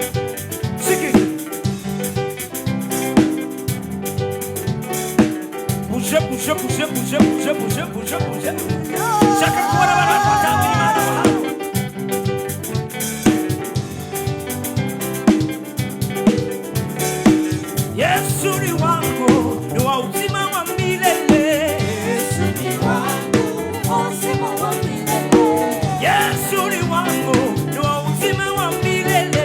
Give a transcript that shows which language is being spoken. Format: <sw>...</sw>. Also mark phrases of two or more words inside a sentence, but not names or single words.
<rn>Siki bouge. Chacun kubona abantu batambira Imana bahano.</rn> <sw>Yesu ni wangu, ni wa uzima wa milele. Yesu ni wangu, wa uzima wa milele. Yesu ni wangu, ni wa uzima wa milele.</sw>